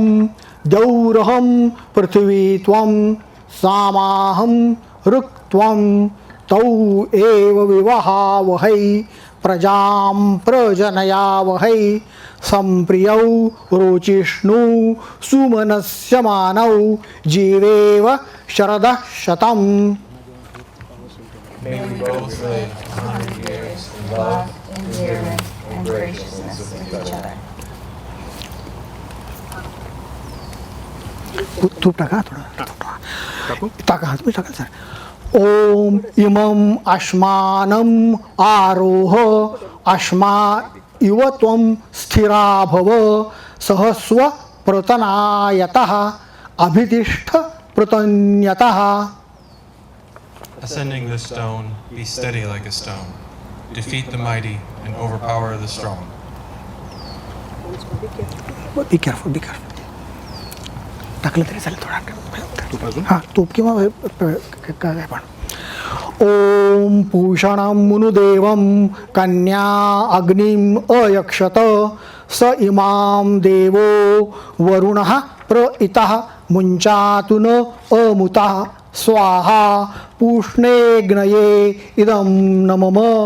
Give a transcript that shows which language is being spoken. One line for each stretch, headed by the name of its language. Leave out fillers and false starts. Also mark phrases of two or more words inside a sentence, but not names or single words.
Sanskrit: द्यौरहं पृथिवी त्वं सामाहं ऋक् त्वं तौ एव विवहावहै प्रजां प्रजनयावहै सम्प्रियौ रोचिष्णु सुमनस्य मानौ जीवेव शरदः शतम्.
English: May we both live 100 years in love, endearment, and graciousness with each other.
Marathi: तूप टाका थोडं टाका तुम्ही टाका सर.
Sanskrit: ओम इमम् अश्मानम् आरोह अश्मा इव त्वं स्थिरा भव सहस्व प्रतनायतः अभितिष्ठ प्रतन्यतः.
English: Ascending the stone, be steady like a stone. Defeat the mighty and overpower the strong. be careful be careful.
Marathi: टाकलं तरी चालेल थोडा तूप अजून हां तूप किंवा काय पण
Sanskrit: ॐ पूषणं मुनुदेवं कन्या अग्निम् अयक्षत स इमां देवो वरुणः प्र इतः मुञ्चातु न अमुतः स्वाहा पूष्णेऽग्नये इदं न मम